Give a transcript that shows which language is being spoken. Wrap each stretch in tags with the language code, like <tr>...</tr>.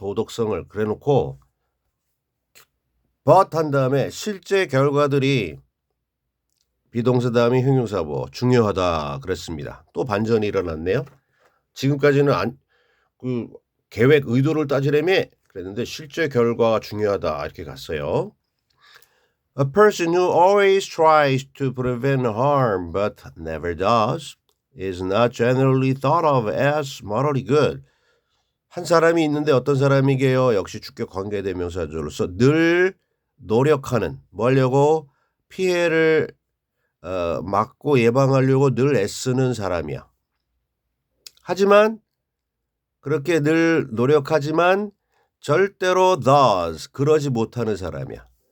<ko>도덕성을 그래 놓고 but 한 다음에 실제 결과들이 비동사 다음에 형용사보 중요하다 그랬습니다. 또 반전이 일어났네요. 지금까지는 그 계획 의도를 따지려면 그랬는데 실제 결과가 중요하다 이렇게 갔어요.</ko> <en>A person who always tries to prevent harm but never does is not generally thought of as morally good.</en> <ko>한 사람이 있는데 어떤 사람이게요? 역시 주격 관계대명사로서 늘 노력하는 뭐 하려고 피해를 막고 예방하려고 늘 애쓰는 사람이야. 하지만 그렇게 늘 노력하지만 절대로 does 그러지 못하는 사람이야.</ko>